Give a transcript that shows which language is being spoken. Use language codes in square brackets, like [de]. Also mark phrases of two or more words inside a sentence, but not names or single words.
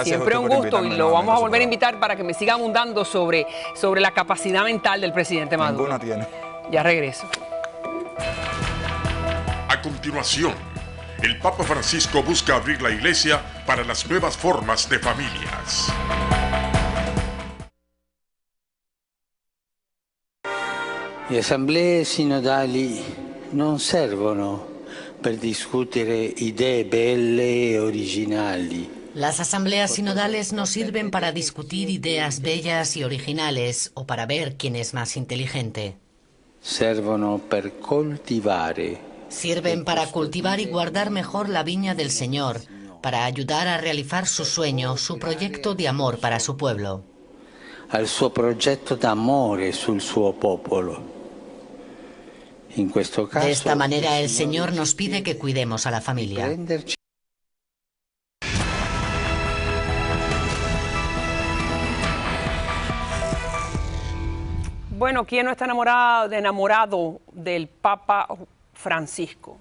[es] Siempre un gusto, y lo vamos a volver a invitar para que me siga abundando sobre la capacidad mental del presidente Maduro. Ninguna tiene. Ya regreso. A continuación, el Papa Francisco busca abrir la iglesia para las nuevas formas de familias. [it] Le assemblee sinodali non servono per discutere idee belle e originali. [es] Las asambleas sinodales no sirven para discutir ideas bellas y originales o para ver quién es más inteligente. [it] Servono per coltivare. [es] Sirven para cultivar y guardar mejor la viña del Señor, para ayudar a realizar su sueño, su proyecto de amor para su pueblo. [it] Al suo progetto d'amore sul suo popolo. In questo caso, [es] de esta manera el Señor nos pide que cuidemos a la familia. Bueno, ¿quién no está enamorado del Papa Francisco?